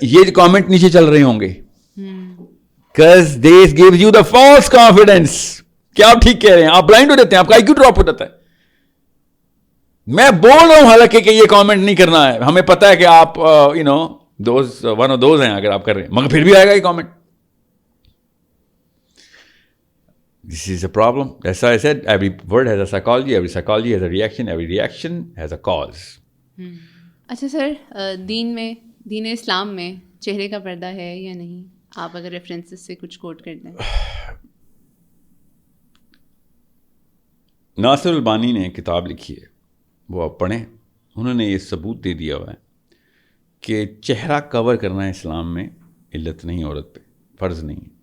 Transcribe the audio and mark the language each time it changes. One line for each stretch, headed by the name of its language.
Urdu: یہ کامنٹ نیچے چل رہے ہوں گے
English: because this gives you the false confidence
Urdu: کہ آپ ٹھیک کہہ رہے ہیں, آپ بلائنڈ ہو جاتے ہیں, آپ کا IQ ڈراپ ہو جاتا ہے. میں بول رہا ہوں حالانکہ کہ یہ کامنٹ نہیں کرنا ہے, ہمیں پتہ ہے کہ آپ
English: one of those
Urdu: ہیں اگر آپ کر رہے ہیں, مگر پھر بھی آئے گا یہ comment.
English: This is a problem. That's why I said every word has a psychology, every psychology has a reaction, every reaction has a cause.
Urdu: اچھا سر, دین اسلام میں چہرے کا پردہ ہے یا نہیں؟ آپ اگر ریفرنسز سے کچھ کوٹ کر دیں. ناصر البانی نے کتاب لکھی ہے, وہ آپ پڑھیں. انہوں نے یہ ثبوت دے دیا ہوا ہے کہ چہرہ کور کرنا اسلام میں علت نہیں, عورت پہ فرض نہیں.